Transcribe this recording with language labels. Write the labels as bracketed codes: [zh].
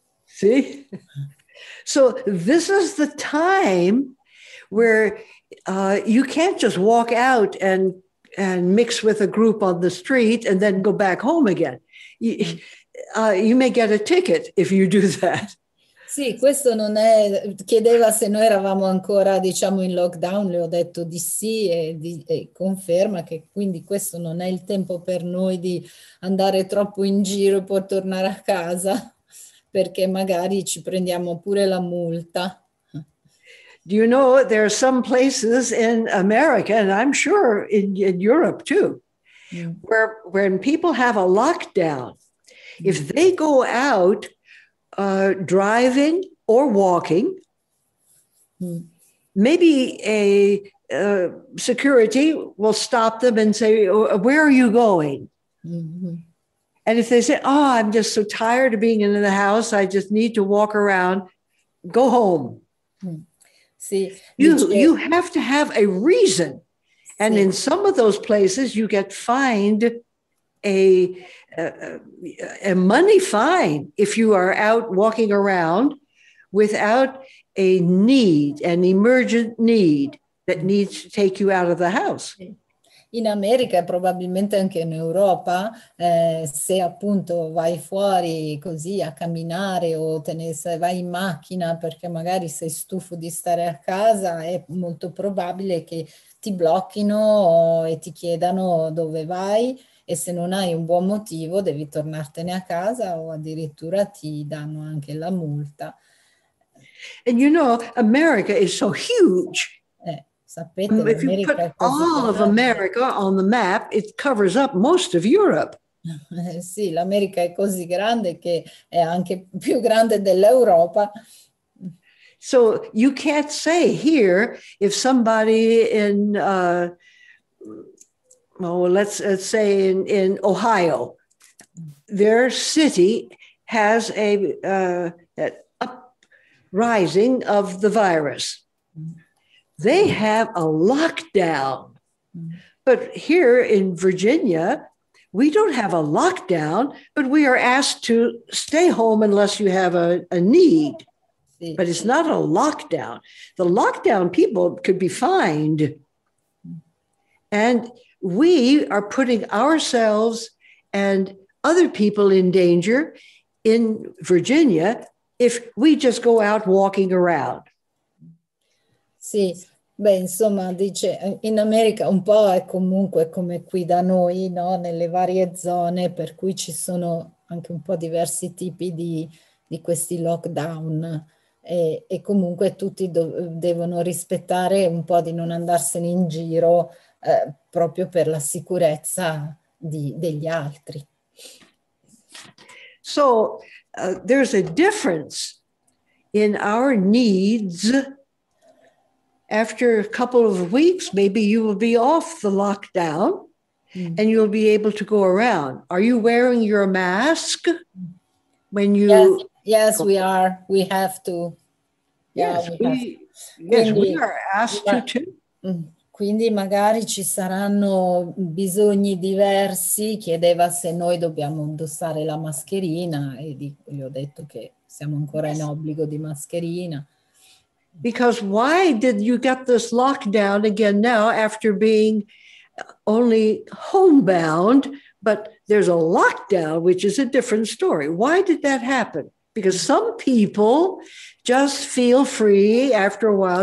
[en] See? So this is the time where you can't just walk out and mix with a group on the street and then go back home again. You may get a ticket if you do that. [it] Sì, questo non è, chiedeva se noi eravamo ancora, in lockdown, le ho detto di sì e conferma che quindi questo non è il tempo per noi di andare troppo in giro e poi tornare a casa, perché magari ci prendiamo pure la multa. [en] Do you know there are some places in America, and I'm sure in Europe too, where when people have a lockdown, If they go out driving or walking, maybe a security will stop them and say, where are you going? And if they say, oh, I'm just so tired of being in the house, I just need to walk around, go home. [it] Sì, [en] You have to have a reason. And in some of those places, you get fined a money fine if you are out walking around without a need, an emergent need that needs to take you out of the house. [it] In America e probabilmente anche in Europa, se appunto vai fuori così a camminare o se vai in macchina perché magari sei stufo di stare a casa, è molto probabile che ti blocchino e ti chiedano dove vai, e se non hai un buon motivo devi tornartene a casa o addirittura ti danno anche la multa. [en] And you know, America is so huge. [it] Sapete, [en] if you put all of America on the map, it covers up most of Europe. [it] Sì, l'America è così grande che è anche più grande dell'Europa. [en] So you can't say here if somebody in, let's say in Ohio, their city has a uprising of the virus. They have a lockdown. But here in Virginia, we don't have a lockdown, but we are asked to stay home unless you have a need. But it's not a lockdown. The lockdown people could be fined. And we are putting ourselves and other people in danger in Virginia if we just go out walking around. [it] Sì, beh, insomma, dice, in America un po' è comunque come qui da noi, no? Nelle varie zone, per cui ci sono anche un po' diversi tipi di questi lockdown, e comunque tutti devono rispettare un po' di non andarsene in giro proprio per la sicurezza degli altri. [en] So there's a difference in our needs. After a couple of weeks, maybe you will be off the lockdown and you'll be able to go around. Are you wearing your mask when you... Yes, we are. We have to. Yes, we are asked to too. [it] Quindi magari ci saranno bisogni diversi. Chiedeva se noi dobbiamo indossare la mascherina e gli ho detto che siamo ancora in obbligo di mascherina. [en] Because why did you get this lockdown again now after being only homebound, but there's a lockdown, which is a different story. Why did that happen? Because some people just feel free after a while.